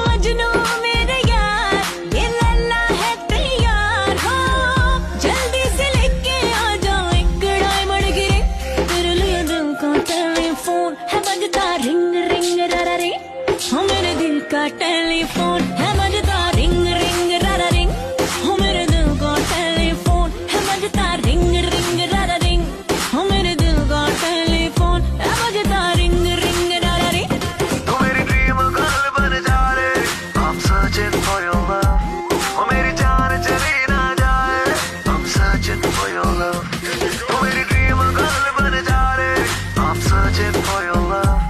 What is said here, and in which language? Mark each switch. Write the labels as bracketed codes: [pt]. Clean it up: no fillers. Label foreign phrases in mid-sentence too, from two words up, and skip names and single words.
[hi] मजनू मेरे यार, ये लैला है तैयार हो, जल्दी से लेके आ जाओ एक डायमंड की रिंग, तेरे लिए दिल का टेलीफोन है बजता रिंग रिंग रारा रिंग, हो मेरे दिल का टेलीफोन है बजता रिंग रिंग रारा रिंग, हो मेरे दिल का टेलीफोन है बजता रिंग रिंग रारा रिंग, हो मेरे दिल का टेलीफोन है बजता रिंग रिंग रारा रिंग। तू मेरी [en] dream girl [hi] बन जा रे, [en] I'm searching for your love, [hi] ओ मेरी जान चली ना जाए, [en] I'm searching for your love, [hi] तू मेरी [en] dream girl [hi] बन जा रे, [en] I'm searching for your love।